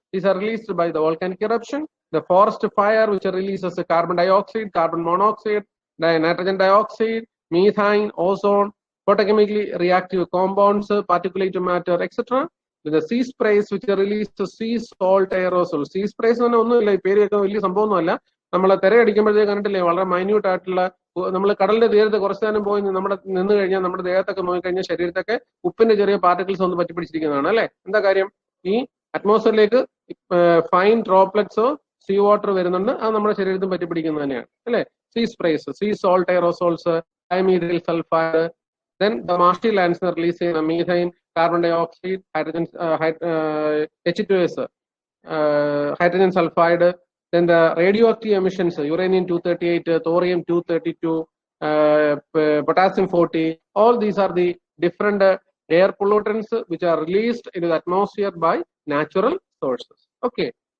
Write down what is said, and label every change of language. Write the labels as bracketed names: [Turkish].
[English] These are released by the volcanic eruption. The forest fire, which releases carbon dioxide, carbon monoxide, nitrogen dioxide, methane, ozone, photochemically reactive compounds, particulate matter, etc. The sea sprays, which release sea salt aerosol. [Malayalam] Sea sprays ഒന്നുമില്ല, ഈ പേരൊക്കെ വലിയ സംഭവമൊന്നുമല്ല. നമ്മളെ തിരയടിക്കുമ്പോഴത്തേക്ക് കണ്ടില്ലേ, വളരെ minute ആയിട്ടുള്ള, നമ്മൾ കടലിന്റെ തീരത്ത് കുറച്ചു നേരം പോയി നിന്ന് കഴിഞ്ഞാൽ നമ്മുടെ ദേഹത്തൊക്കെ നോക്കിക്കഴിഞ്ഞാൽ ശരീരത്തൊക്കെ ഉപ്പിന്റെ ചെറിയ പാർട്ടിക്കിൾസ് ഒന്ന് പറ്റിപ്പിടിച്ചിരിക്കുന്നതാണ് അല്ലെ. എന്താ കാര്യം? ഈ അറ്റ്മോസ്ഫിയറിലേക്ക് ഫൈൻ ഡ്രോപ്ലെറ്റ്സോ സീ വാട്ടർ വരുന്നുണ്ട്, അത് നമ്മുടെ ശരീരത്തിൽ പറ്റിപ്പിടിക്കുന്നത് തന്നെയാണ് അല്ലെ. [English] Sea sprays, sea salt aerosols, dimethyl sulphide, then the marshy lands are releasing methane, carbon dioxide, hydrogen, H2S, hydrogen sulfide, then the radioactive emissions, uranium-238, thorium-232, potassium-40, all these are the different air pollutants which are released into the atmosphere by natural sources. Okay.